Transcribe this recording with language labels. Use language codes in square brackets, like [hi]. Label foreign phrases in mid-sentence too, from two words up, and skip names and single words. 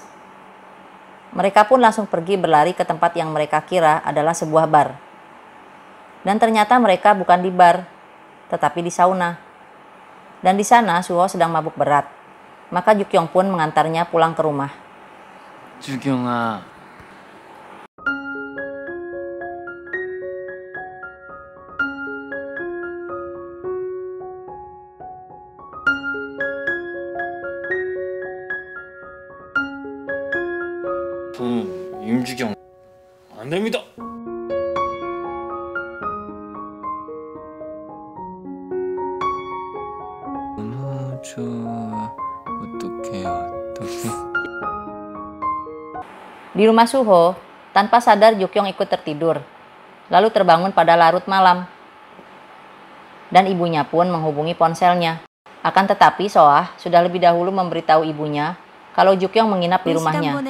[id] Mereka pun langsung pergi berlari ke tempat yang mereka kira adalah sebuah bar. Dan ternyata mereka bukan di bar, tetapi di sauna. Dan di sana Suho sedang mabuk berat. Maka Jukyong pun mengantarnya pulang ke rumah. [ko] Jukyong-ah. 저는 임주경 안 됩니다. 너무 좋아. 어떡해요. [id] Di rumah Suho, tanpa sadar Jukyong ikut tertidur, lalu terbangun pada larut malam. Dan ibunya pun menghubungi ponselnya. Akan tetapi Soah sudah lebih dahulu memberitahu ibunya kalau Jukyong menginap di rumahnya.